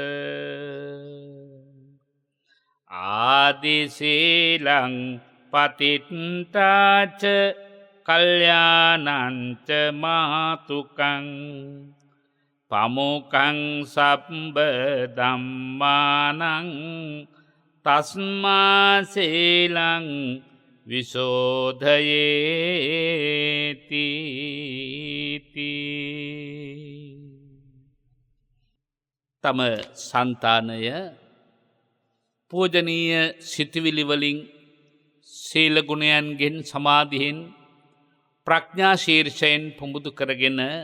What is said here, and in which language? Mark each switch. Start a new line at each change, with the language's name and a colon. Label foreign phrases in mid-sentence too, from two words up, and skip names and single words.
Pali: ආදිසීලං පතිත්තාච කල්යාණංච මාතුකං පමුකං සබ්බ ධම්මානං තස්මා සීලං විසෝධයේති.
Sinhala: තම సంతානය පූජනීය සිතුවිලි වලින් සීල ගුණයන්ගෙන් සමාධියෙන් ප්‍රඥා ශීර්ෂයෙන් පුඹුදු කරගෙන